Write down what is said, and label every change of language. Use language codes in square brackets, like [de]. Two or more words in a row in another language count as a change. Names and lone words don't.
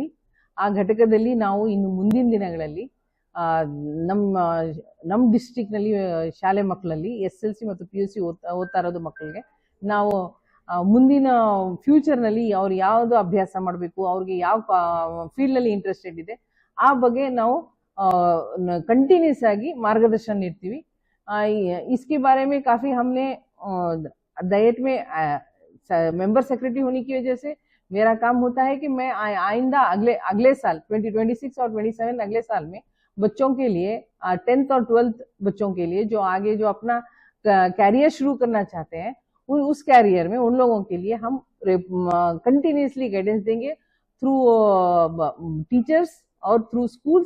[kn] ಆ ಘಟಕದಲ್ಲಿ ನಾವು ಇನ್ನು ಮುಂದಿನ ದಿನಗಳಲ್ಲಿ ನಮ್ಮ ಡಿಸ್ಟ್ರಿಕ್ನಲ್ಲಿ ಶಾಲೆ ಮಕ್ಕಳಲ್ಲಿ SLC ಮತ್ತು PUC ಓದ್ತಾ ಇರೋದು ಮಕ್ಕಳಿಗೆ ನಾವು ಮುಂದಿನ ಫ್ಯೂಚರ್ನಲ್ಲಿ ಅವ್ರು ಯಾವುದು ಅಭ್ಯಾಸ ಮಾಡಬೇಕು, ಅವ್ರಿಗೆ ಯಾವ ಫೀಲ್ಡಲ್ಲಿ ಇಂಟ್ರೆಸ್ಟೆಡ್ ಇದೆ, ಆ ಬಗ್ಗೆ ನಾವು ಕಂಟಿನ್ಯೂಸ್ ಆಗಿ ಮಾರ್ಗದರ್ಶನ ನೀಡ್ತೀವಿ. [hi] इसके बारे में काफ़ी हमने डाइट में [en] member secretary [hi] होने की वजह से मेरा काम होता है कि मैं आइंदा अगले साल 2026 और 27 अगले साल में बच्चों के लिए 10th और 12th बच्चों के लिए जो आगे जो अपना कैरियर शुरू करना चाहते हैं, उस कैरियर में उन लोगों के लिए हम [en] continuously guidance [hi] देंगे [en] through teachers [hi] और [en] through schools.